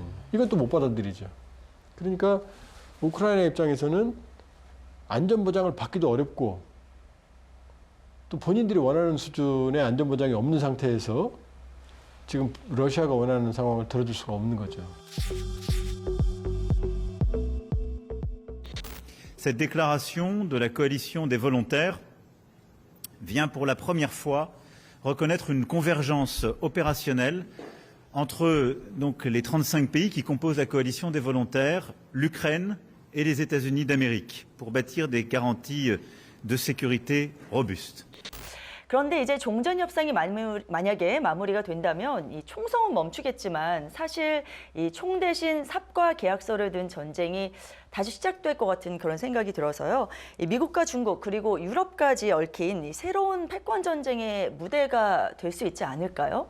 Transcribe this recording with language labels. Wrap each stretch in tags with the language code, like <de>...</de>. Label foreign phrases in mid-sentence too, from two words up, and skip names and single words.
<ko>이건 또 못 받아들이죠. 그러니까 우크라이나 입장에서는 안전보장을 받기도 어렵고 또 본인들이 원하는 수준의 안전보장이 없는 상태에서 지금 러시아가 원하는 상황을 들어줄 수가 없는 거죠.</ko> <fr>Cette déclaration de la coalition des volontaires vient pour la première fois reconnaître une convergence opérationnelle entre donc, les 35 pays qui composent la coalition des volontaires, l'Ukraine et les États-Unis d'Amérique, pour bâtir des garanties de sécurité robustes.</fr> <ko>그런데 이제 종전 협상이 만약에 마무리가 된다면 이 총성은 멈추겠지만 사실 이 총 대신 삽과 계약서를 든 전쟁이 다시 시작될 것 같은 그런 생각이 들어서요. 이 미국과 중국 그리고 유럽까지 얽힌 이 새로운 패권 전쟁의 무대가 될 수 있지 않을까요?</ko>